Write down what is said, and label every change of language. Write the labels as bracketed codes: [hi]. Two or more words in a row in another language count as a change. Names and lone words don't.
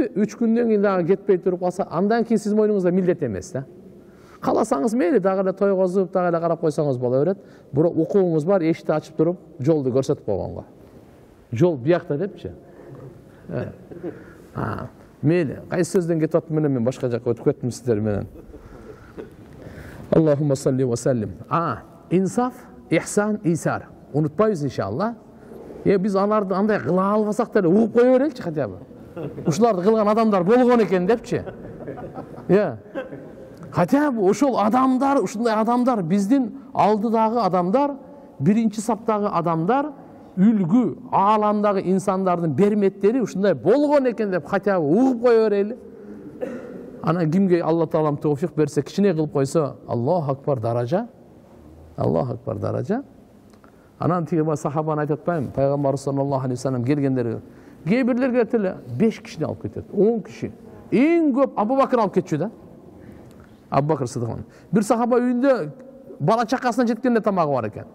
[ky] 3 күндөн кийин дагы кетпей туруп калса, андан кийин сиздин мойнуңузда милдет эмес да. Каласаңыз мейли, дагы эле тойгозуп, дагы эле карап койсоңуз боло берет. Бирок укугуңуз бар, эшикти ачып туруп, жолду көрсөтүп койгонго. Жол биякта депчи. Мейли, кайсы сөздөн кетип аттым менен мен башка жакка өтүп кеттим сиздер менен. [ar] اللهم صل وسلم. [tr] İnsaf, ihsan, isar. Unutmayız inşallah. [ky] Biz аларды андай кыла албасак деле угуп кое береличи [ru] хотя бы. [ky] Ушуларды кылган адамдар болгон экен депчи. Хотя ошол адамдар, ушундай адамдар, биздин алдыдагы адамдар, биринчи саптагы адамдар, үлгү ааламдагы инсандардын берметтери ушундай болгон экен деп [ru] хотя бы [ky] угуп кое берели. Ана кимге Алла Таалам товфик берсе, кичине кылып койсо, [ar] الله أكبر даража. الله أكبر даража. [ky] Анан тиги сахабаны айтып атпаймынбы? Пайгамбар [ar] صلى الله عليه وسلم [ky] келгендерге, кээ бирлерге теле 5 кишини алып кетет, 10 киши. Эң көп Абу Бакыр алып кетчү да. Абу Бакыр Сыдык. Бир сахаба үйүндө бала чакасына жеткенде тамагы бар экен.